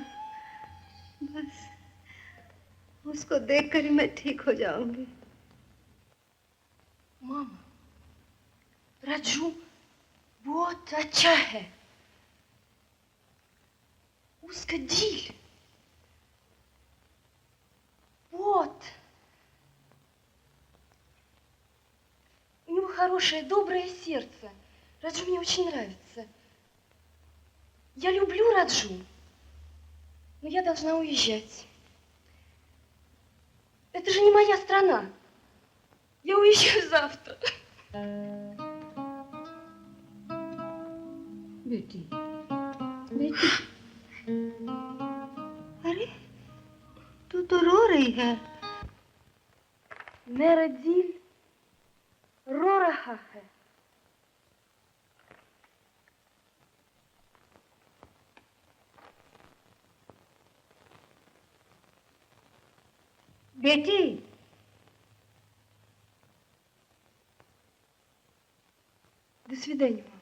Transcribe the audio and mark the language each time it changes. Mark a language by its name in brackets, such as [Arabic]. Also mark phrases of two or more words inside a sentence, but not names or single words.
[Hindi] बस उसको देखकर ही मैं ठीक हो जाऊंगी। मामा, राजू बहुत अच्छा है। उसका दिल вот. [Russian] У него хорошее, доброе сердце. Раджу мне очень нравится. Я люблю Раджу, но я должна уезжать. Это же не моя страна. Я уезжаю завтра. [Hindi] बेटी, बेटी, अरे तू तो रो रही है। मेरा दिल रो रहा है। बेटी, [Russian] до свидания, мама.